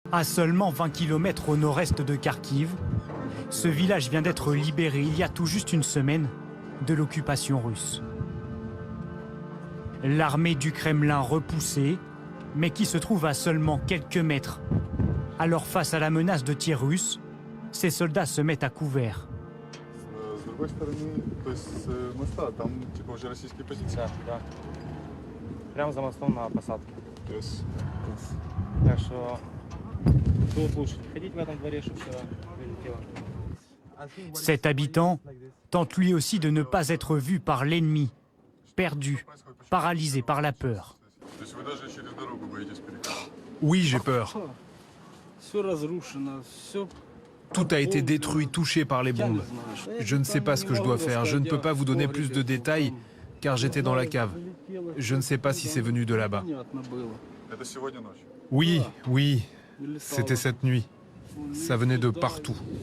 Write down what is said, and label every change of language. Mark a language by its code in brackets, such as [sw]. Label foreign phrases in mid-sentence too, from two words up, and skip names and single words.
[fr] À seulement 20 km au nord-est de Kharkiv, ce village vient d'être libéré il y a tout juste une semaine de l'occupation russe. L'armée du Kremlin repoussée, mais qui se trouve à seulement quelques mètres. Alors face à la menace de tirs russes, ces soldats se mettent à couvert. [ru] Прямо за мостом на посадке. Так что тут лучше не ходить в этом дворе, чтобы все вылетело. [fr] Cet habitant tente lui aussi de ne pas être vu par l'ennemi, perdu, paralysé par la peur. Oui, j'ai peur. [ru] Все разрушено, все. [fr] Tout a été détruit, touché par les bombes. Je ne sais pas ce que je dois faire. Je ne peux pas vous donner plus de détails, car j'étais dans la cave. Je ne sais pas si c'est venu de là-bas. Oui, oui, c'était cette nuit. Ça venait de partout.